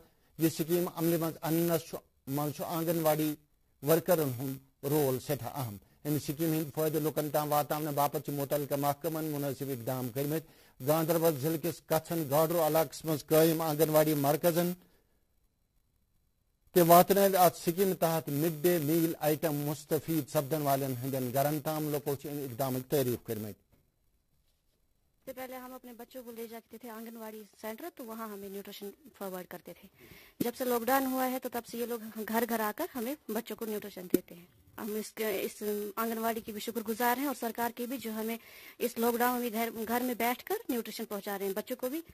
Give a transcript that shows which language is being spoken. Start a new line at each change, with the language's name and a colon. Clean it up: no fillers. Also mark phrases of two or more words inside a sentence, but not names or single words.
Kashmiri: यह स्कीम अमल मज आंगनवाड़ी वर्करन हुंद रोल सठा अहम. इन स्कीम हिंद फायदे लुकन तम वातान बापत मुतलका महकमन मुनासिब इकदाम कर्मित. गांधरबल जिले किस कथन गाडरो इलाकस मज कायम आंगनवाड़ी मरकजन ते वातन अत स्कीम तहत
English: mid day meal item
Kashmiri: मुस्तफीद सपदन वालन हंदन गरन ताम लोगों इकदाम तारीफ कर्मित.
Hindi: से पहले हम अपने बच्चों को ले जाते थे आंगनवाड़ी सेंटर, तो वहाँ हमें
English: nutrition forward
Hindi: करते थे. जब से लॉकडाउन हुआ है तो तब से ये लोग घर घर आकर हमें बच्चों को न्यूट्रिशन देते हैं. हम इस आंगनवाड़ी की भी शुक्रगुजार हैं और सरकार की भी, जो हमें इस लॉकडाउन में घर में बैठकर न्यूट्रिशन पहुँचा रहे हैं बच्चों को भी.